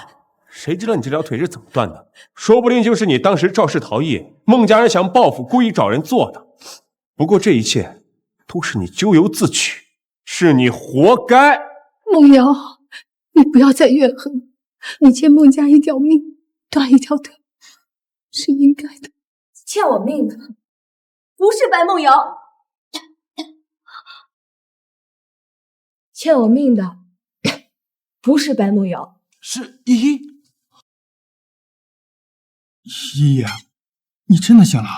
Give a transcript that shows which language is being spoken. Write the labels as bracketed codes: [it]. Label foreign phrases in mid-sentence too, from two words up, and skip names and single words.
[zh] 誰知道你這條腿是怎麼斷的？說不定就是你當時肇事逃逸，孟家人想報復，故意找人做的。不過這一切都是你咎由自取，是你活該。夢瑤，你不要再怨恨，你欠孟家一條命，斷一條腿，是應該的。欠我命的不是白夢瑤，欠我命的不是白夢瑤，是依依。依依，你真的醒了？